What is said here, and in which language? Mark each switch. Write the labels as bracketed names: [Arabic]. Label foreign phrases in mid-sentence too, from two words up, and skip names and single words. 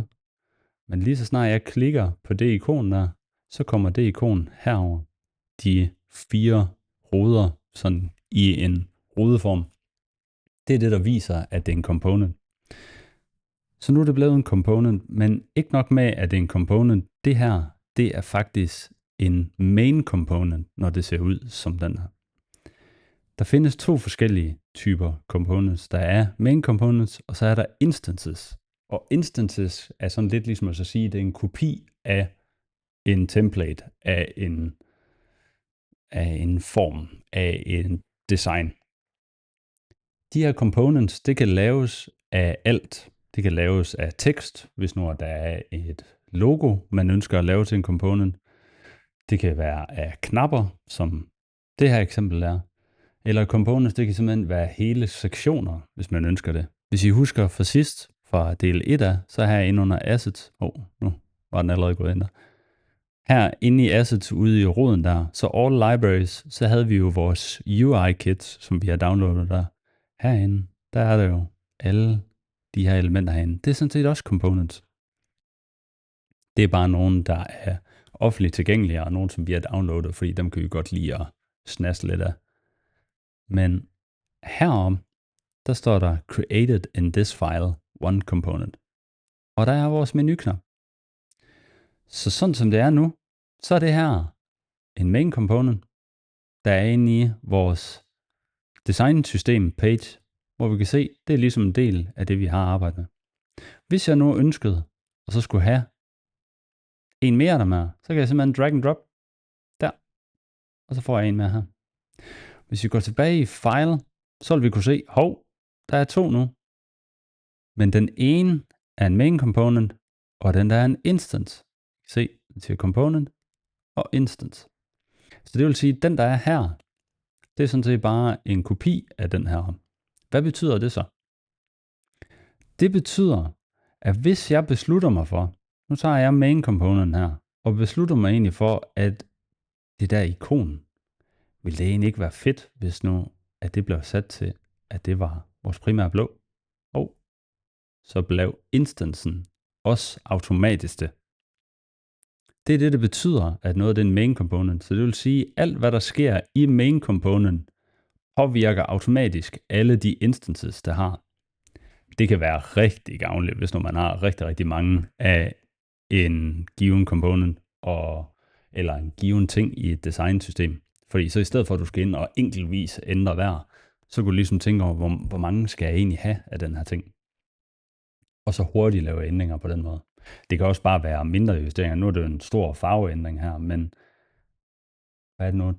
[Danish] Men lige så snart jeg klikker på det ikon der, så kommer det ikon herover. De 4 ruder sådan i en rudeform. Det er det, der viser, at det er en component. Så nu er det blevet en component, men ikke nok med, at det er en component. Det her, det er faktisk en [English] main component, [Danish] når det ser ud som den her. Der findes 2 forskellige typer components. Der er [English] main components, [Danish] og så er der instances. Og instances er sådan lidt ligesom at så sige, det er en kopi af en template, af en form, af en design. De her components, det kan laves af alt. Det kan laves af tekst, hvis nu der er et logo, man ønsker at lave til en component. Det kan være af knapper, som det her eksempel er. Eller components, det kan simpelthen være hele sektioner, hvis man ønsker det. Hvis I husker fra sidst, fra del 1 af, så her inde under assets, nu var den allerede gået ind der. Her inde i assets ude i roden der, så [English] all libraries, [Danish] så havde vi jo vores UI-kits, som vi har downloadet der. Herinde, der er der jo alle de her elementer herinde. Det er sådan set også components. Det er bare nogen, der er offentligt tilgængelige, og nogen, som vi har downloadet, fordi dem kan vi godt lide at snasse lidt af. Men herom, der står der [English] created in this file one component. [Danish] Og der er vores menuknap. Så sådan som det er nu, så er det her en [English] main component, [Danish] der er inde i vores design system page, hvor vi kan se, det er ligesom en del af det, vi har arbejdet med. Hvis jeg nu ønskede, og så skulle have en mere der med, så kan jeg simpelthen [English] drag and drop [Danish] der, og så får jeg en mere her. Hvis vi går tilbage i file, så vil vi kunne se, der er 2 nu. Men den ene er en [English] main component, [Danish] og den der er en instance. Se, til component og instance. Så det vil sige, at den der er her, det er sådan set bare en kopi af den her. Hvad betyder det så? Det betyder, at hvis jeg beslutter mig for, nu tager jeg [English] main component [Danish] her, og beslutter mig egentlig for, at det der ikon, vil det egentlig ikke være fedt, hvis nu, at det blev sat til, at det var vores primære blå. Så blev instancen også automatisk det. Det er det betyder, at noget af det er en main component. Så det vil sige, at alt hvad der sker i [English] main component, [Danish] påvirker automatisk alle de instances, der har. Det kan være rigtig gavnligt, hvis når man har rigtig, rigtig mange af en given component, eller en given ting i et designsystem. Fordi så i stedet for, at du skal ind og enkeltvis ændre hver, så kan du ligesom tænke over, hvor mange skal jeg egentlig have af den her ting. Og så hurtigt lave ændringer på den måde. Det kan også bare være mindre justeringer. Nu er det en stor farveændring her, men hvad er det nu?